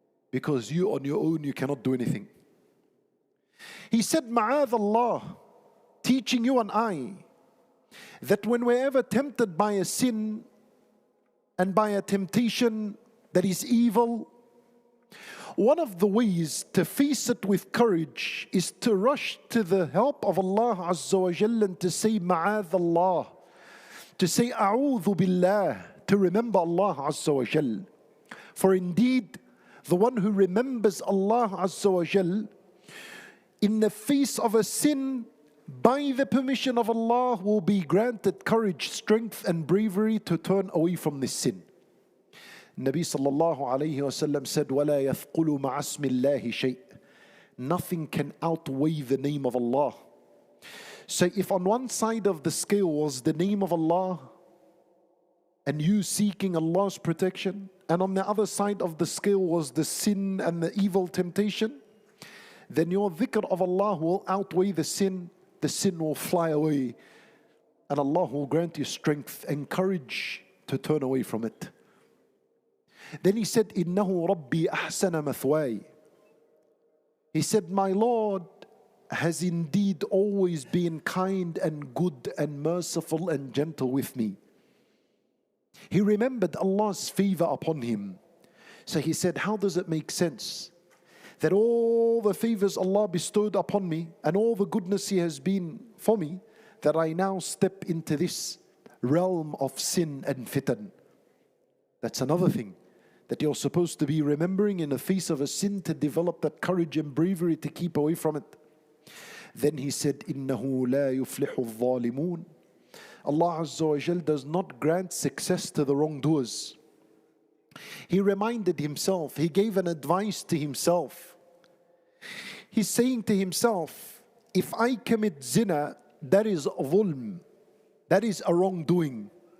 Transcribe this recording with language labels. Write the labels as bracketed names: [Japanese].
[English] Because you on your own, you cannot do anything. He said, Ma'adh Allah, teaching you and I, that when we're ever tempted by a sin and by a temptation that is evil, one of the ways to face it with courage is to rush to the help of Allah Azza wa Jalla and to say Ma'adh Allah, to say A'udhu Billah, to remember Allah Azza wa Jalla. For indeed, the one who remembers Allah Azza wa Jalla in the face of a sin, by the permission of Allah, will be granted courage, strength and bravery to turn away from this sin. Nabi sallallahu alayhi wasallam said, [Arabic] وَلَا يَثْقُلُ مَعَ اسْمِ اللَّهِ شَيْءٍ. [English] Nothing can outweigh the name of Allah. So if on one side of the scale was the name of Allah and you seeking Allah's protection, and on the other side of the scale was the sin and the evil temptation, then your dhikr of Allah will outweigh the sin will fly away, and Allah will grant you strength and courage to turn away from it. Then he said, [Arabic] إِنَّهُ رَبِّي أَحْسَنَ مَثْوَاي. [English] He said, my Lord has indeed always been kind and good and merciful and gentle with me. He remembered Allah's favor upon him. So he said, how does it make sense that all the favors Allah bestowed upon me and all the goodness He has been for me, that I now step into this realm of sin and fitan? That's another thing that you're supposed to be remembering in the face of a sin, to develop that courage and bravery to keep away from it. Then he said, [Arabic] إِنَّهُ لَا يُفْلِحُ الظَّالِمُونَ. [English] Allah Azza wa Jal does not grant success to the wrongdoers. He reminded himself, he gave an advice to himself. He's saying to himself, if I commit zina, that is dhulm, that is a wrongdoing.